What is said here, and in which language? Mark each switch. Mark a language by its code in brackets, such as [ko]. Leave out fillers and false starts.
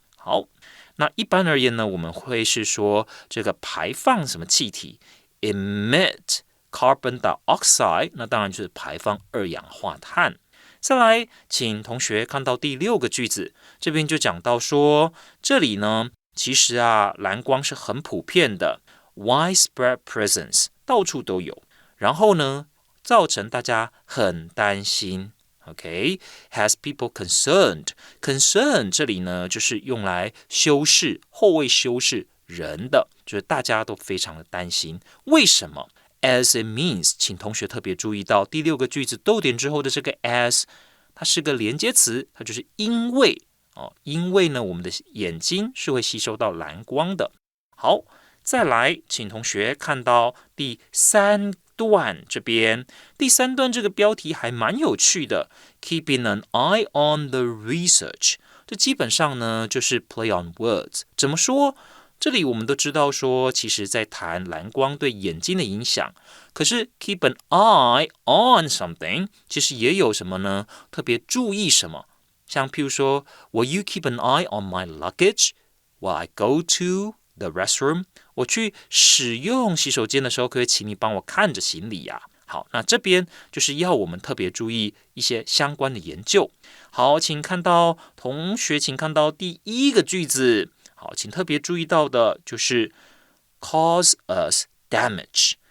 [zh] 好，那一般而言呢，我们会是说这个排放什么气体 [en] emit carbon dioxide， [zh] 那当然就是排放二氧化碳。再来，请同学看到第6个句子，这边就讲到说，这里呢，其实啊，蓝光是很普遍的 ， [en] widespread presence， [zh] 到处都有。然后呢，造成大家很担心。 [en] OK, has people concerned. [zh] Concern 这里呢，就是用来修饰后位修饰人的，就是大家都非常的担心。为什么 ？ [en] As it means， [zh] 请同学特别注意到第6个句子逗点之后的这个 as， 它是个连接词，它就是因为哦，因为呢，我们的眼睛是会吸收到蓝光的。好，再来，请同学看到第3段这边，第3段这个标题还蛮有趣的 ， [en] Keeping an eye on the research。 [zh] 这基本上呢就是 [en] play on words。 [zh] 怎么说？这里我们都知道说，其实在谈蓝光对眼睛的影响。可是 [en] keep an eye on something， [zh] 其实也有什么呢？特别注意什么？像譬如说 [en] ，Will you keep an eye on my luggage while I go to the restroom？ [zh] 我去使用洗手间的时候，可不可以请你帮我看着行李呀？好，那这边就是要我们特别注意一些相关的研究。好，请看到同学，请看到第1个句子。好，请特别注意到的就是 [en] cause us damage。